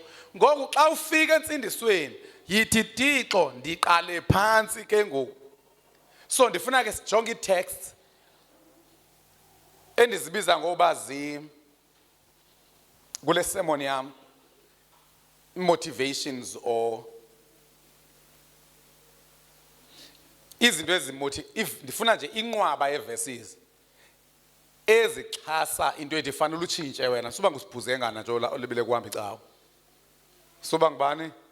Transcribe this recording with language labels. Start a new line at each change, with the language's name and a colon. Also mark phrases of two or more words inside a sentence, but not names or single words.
Xhosa: Ngoku xa ufika entsindisweni yithi Thixo ndiqale phansi ke ngoku. So ndifuna ke sijonge itext endizibiza ngoba kule sermon yam
English: motivations or
Xhosa: izinto ndifuna nje inqwaba yeverses ezixhasa into ethi fanele utshintshe wena. Suba ngusibhuzengana nje olibile kuhamba icawa. Suba ngubani?